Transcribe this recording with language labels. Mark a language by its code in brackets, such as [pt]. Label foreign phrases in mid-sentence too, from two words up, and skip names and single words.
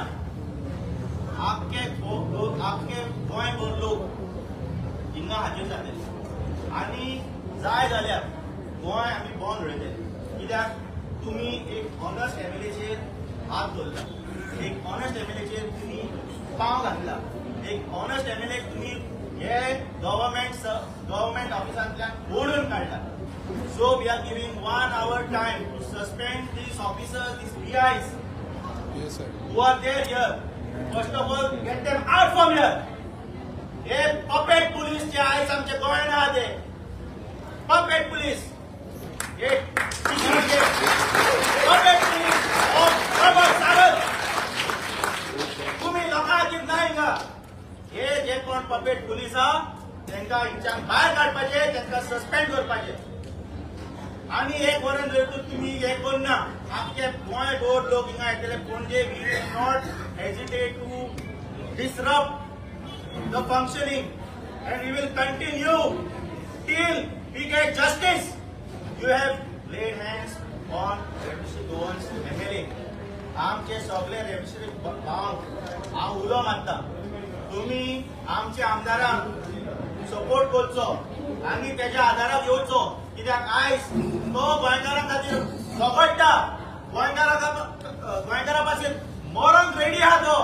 [kok] आख्खे गोंयभर लोक हिंगा हाजीर जातले आनी जाय जाल्यार गोंय आमी बंद उडयतले. कित्याक तुमी एक ऑनस्ट MLAचेर हात दवरला. एक ऑनस्ट MLAचेर तुमी पांव घातला. एक ऑनस्ट MLA तुमी हे गव्हर्मेंट ऑफिसांतल्यान ओडून काडला. [en] So we are giving 1 hour time to suspend these officers, these PIs who are there here. First of all, get them out from here. [kok] हे [en] puppet police [kok] जे आयज आमच्या गोंयांत आहा ते [en] puppet police. He puppet police of प्रमोद सावंत. [kok] तुम्ही लोकांचेर ना हिंगा. हे जे कोण [en] puppet police [kok] आहा तांकां हिंगच्यान भायर काडपाचे, तांकां सस्पेंड करपाचे. आनी एक वरण जर तुमी हे करना आमचे गोंयभर लोक हिंगा येतले पणजे. [en] We will not hesitate to disrupt the functioning and we will continue till we get justice. You have laid hands on Revolutionary Goans MLA. [kok] आमचे सगळे रेव्होल्युशनरी भाव हांव उलो मारता. तुमी आमच्या आमदारांक सपोर्ट करचो आनी तेज्या आदाराक येवचो. कित्याक आयज तो गोंयकारां खातीर झगडटा. गोंयकारां पासून मरोंक रेडी आहा तो.